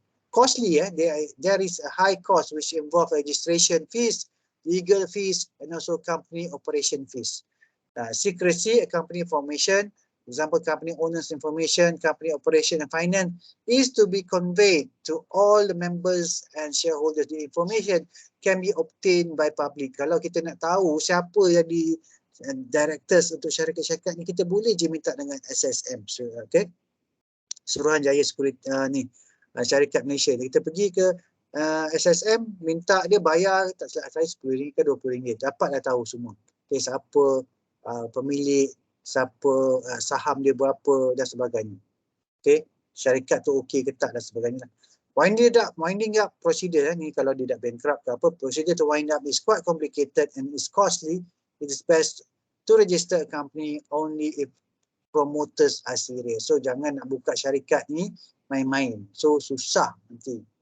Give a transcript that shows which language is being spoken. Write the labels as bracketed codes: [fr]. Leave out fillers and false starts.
[en] Costly, there is a high cost which involve registration fees, legal fees and also company operation fees. Secrecy, company formation, example company owners information, company operation and finance is to be conveyed to all the members and shareholders. The information can be obtained by public. [ms] Kalau kita nak tahu siapa yang di directors untuk syarikat-syarikat ni, kita boleh je minta dengan SSM. Okay? Suruhanjaya Security syarikat Malaysia. Kita pergi ke SSM, minta dia bayar, tak silap saya RM10 ke RM20. Dapatlah tahu semua. Okay, siapa pemilik, siapa saham dia berapa dan sebagainya. Okay, syarikat tu okey ke tak dan sebagainya. [en] Winding up procedure ni [ms] kalau dia dah bankrupt ke apa, [en] procedure to wind up is quite complicated and is costly. It is best to register a company only if promoters are serious. [ms] So jangan nak buka syarikat ni main-main. So susah nanti.